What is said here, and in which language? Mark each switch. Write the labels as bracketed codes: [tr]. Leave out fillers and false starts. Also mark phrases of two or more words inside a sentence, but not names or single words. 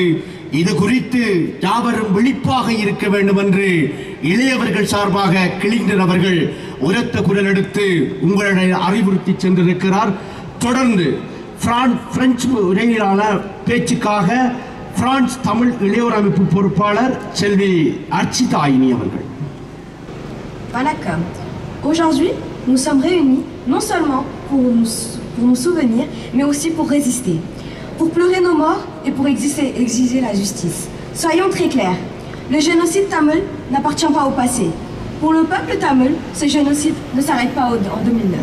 [ta] இது குறித்து யாவரும் விழிப்பாக இருக்க வேண்டும் என்று இளையவர்கள் சார்பாக கிளிங்டன் அவர்கள் உரத்த குரல் எடுத்து உங்களுடைய அறிவுறுத்தி சென்றிருக்கிறார். தொடர்ந்து பிரெஞ்சு உரையாளர் பேச்சுக்காக பிரான்ஸ் தமிழ் இளையோர் அமைப்பு பொறுப்பாளர் செல்வி அர்ச்சிதா ஐனி அவர்கள். Vanakkam. [fr] Aujourd'hui, nous sommes réunis non seulement pour nous souvenir, mais aussi pour résister, pour pleurer nos morts et pour exiger la justice. Soyons très clairs, le génocide tamoul n'appartient pas au passé. Pour le peuple tamoul, ce génocide ne s'arrête pas en 2009.